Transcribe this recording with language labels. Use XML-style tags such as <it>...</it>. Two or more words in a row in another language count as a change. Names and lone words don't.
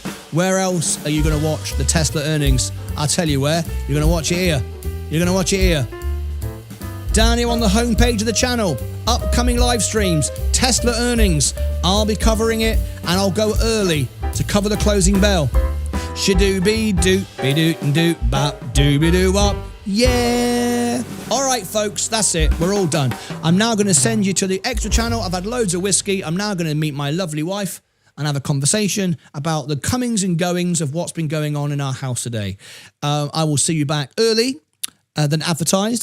<en>Where else are you going to watch the Tesla earnings? I'll tell you where. You're going to watch it here. Down here on the homepage of the channel, upcoming live streams, Tesla earnings. I'll be covering it, and I'll go early to cover the closing bell. Shadooby-doo-be-doo-doo-bop-dooby-doo-wop. Yeah. All right, folks, that's it. We're all done. I'm now going to send you to the extra channel. I've had loads of whiskey. I'm now going to meet my lovely wife and have a conversation about the comings and goings of what's been going on in our house today. I will see you back early than advertised.</en>